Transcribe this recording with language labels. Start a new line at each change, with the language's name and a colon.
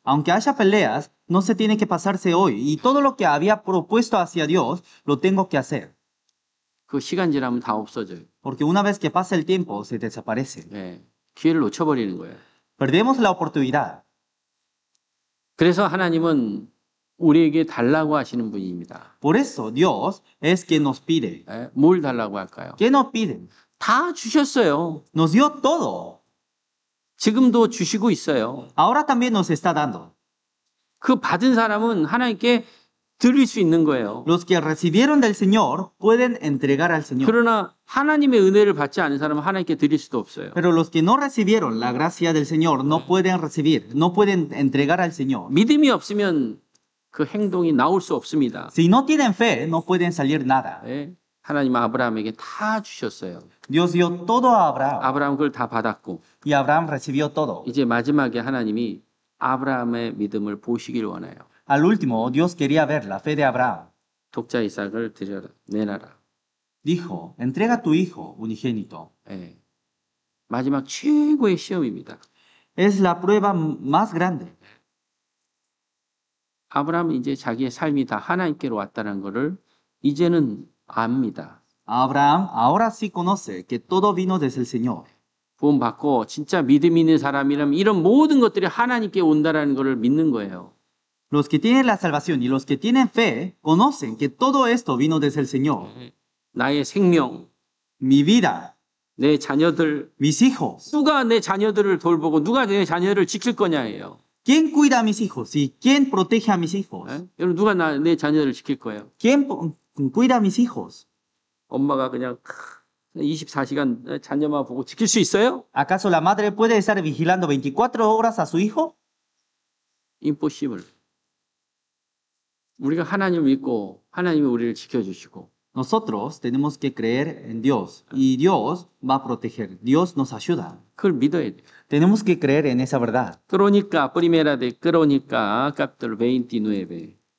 Spanish: Aunque haya peleas, no se tiene que pasarse hoy. Y todo lo que había propuesto hacia Dios, lo tengo que hacer.
Korean: 그 시간 지나면 다 없어져요.
Spanish: Porque una vez que pasa el tiempo, se desaparece.
Korean: 기회를 놓쳐버리는 거예요.
Spanish: Perdemos la oportunidad.
Korean: 그래서 하나님은 우리에게 달라고 하시는 분입니다.
Spanish: Por eso Dios es quien nos pide.
Korean: 뭘 달라고 할까요?
Spanish: ¿Qué nos pide?
Korean: 다 주셨어요.
Spanish: Nos dio todo.
Korean: 지금도 주시고 있어요.
Spanish: Ahora también nos está dando.
Korean: 그 받은 사람은 하나님께 드릴 수 있는 거예요.
Spanish: Los que recibieron del Señor pueden entregar al Señor.
Korean: 그러나 하나님의 은혜를 받지 않은 사람은 하나님께 드릴 수도 없어요.
Spanish: Pero los que no recibieron la gracia del Señor no pueden recibir, no pueden entregar al Señor.
Korean: 믿음이 없으면 그 행동이 나올 수 없습니다.
Spanish: Si no tienen fe, no pueden salir nada.
Korean: 하나님 아브라함에게 다 주셨어요.
Spanish: Dios dio todo a Abraham
Korean: 아브라함 그걸 다 받았고
Spanish: y Abraham recibió todo.
Korean: 이제 마지막에 하나님이 아브라함의 믿음을 보시길 원해요.
Spanish: Al último, Dios quería ver la fe de Abraham.
Korean: 독자 이삭을 드려라, 내놔라.
Spanish: Dijo, entrega a tu hijo unigénito.
Korean: 마지막 최고의 시험입니다.
Spanish: Es la prueba más grande.
Korean: 아브라함은 이제 자기의 삶이 다 하나님께로 왔다는 것을 이제는 압니다.
Spanish: Abraham ahora sí conoce que todo vino desde el Señor.
Korean: 구원받고 진짜 믿음 있는 사람이라면 이런 모든 것들이 하나님께 온다라는 것을 믿는 거예요.
Spanish: Los que tienen la salvación y los que tienen fe conocen que todo esto vino desde el Señor.
Korean: 나의 생명,
Spanish: Mi vida,
Korean: 내 자녀들,
Spanish: mis hijos.
Korean: 누가 내 자녀들을 돌보고 누가 내 자녀를 지킬 거냐예요.
Spanish: ¿Quién cuida a mis hijos y quién protege a mis hijos?
Korean: 여러분 누가 내 자녀를 지킬 거예요?
Spanish: ¿Quién cuida a mis hijos?
Korean: 엄마가 그냥 24시간 자녀만 보고 지킬 수 있어요?
Spanish: ¿Acaso la madre puede estar vigilando 24 horas a su hijo?
Korean: Impossible. 우리가 하나님을 믿고 하나님이 우리를 지켜주시고
Spanish: Nosotros tenemos que creer en Dios y Dios va a proteger. Dios nos ayuda.
Korean: 그걸 믿어야 돼요.
Spanish: Tenemos que creer en esa verdad.
Korean: 그러니까
Spanish: primera de Crónica, capítulo 29.